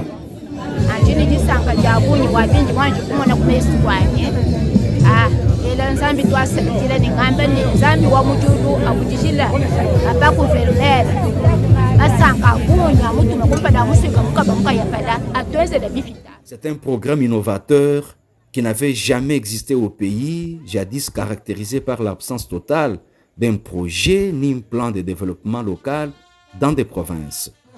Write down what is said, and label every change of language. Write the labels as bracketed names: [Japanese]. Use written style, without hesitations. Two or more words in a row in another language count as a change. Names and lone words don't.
[Chokwe] anjini jisanga jabunyi wabinji wanje kumona kumesi kwanye ela nzambi twasakile ni ngamba ni nzambi wa mujudu akujishila apa guverneur asanga kunya mutu kumpada musinga mukaba mukaya pala atweze de bifita. [French] C'est un programme innovateur qui n'avait jamais existé au pays, jadis caractérisé par l'absence totale d'un projet ni un plan de développement local dans des provinces.